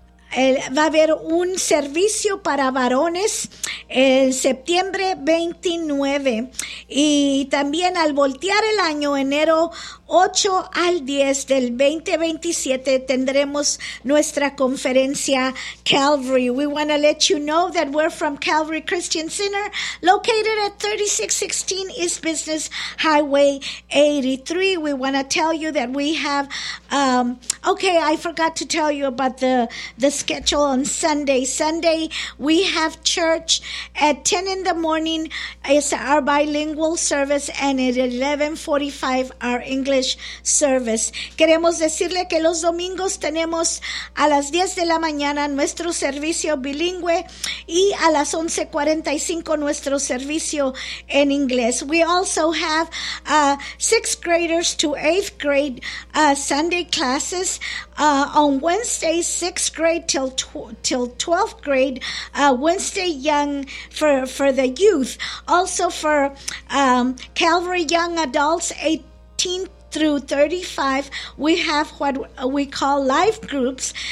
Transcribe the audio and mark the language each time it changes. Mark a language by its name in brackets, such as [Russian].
[Spanish] Va a haber un servicio para varones en septiembre 29 y también al voltear el año, enero 8 al 10 del 2027, tendremos nuestra conferencia Calvary. [English] We want to let you know that we're from Calvary Christian Center, located at 3616 East Business Highway 83. We want to tell you that we have, I forgot to tell you about the schedule on Sunday. Sunday, we have church at 10 in the morning. It's our bilingual service, and at 11:45, our English service. [Spanish] Queremos decirle que los domingos tenemos a las 10 de la mañana nuestro servicio bilingüe y a las 11:45 nuestro servicio en inglés. [English] We also have sixth graders to eighth grade Sunday classes on Wednesday, sixth grade till 12th grade Wednesday young for the youth. Also for Calvary young adults 18 through 35, we have what we call life groups.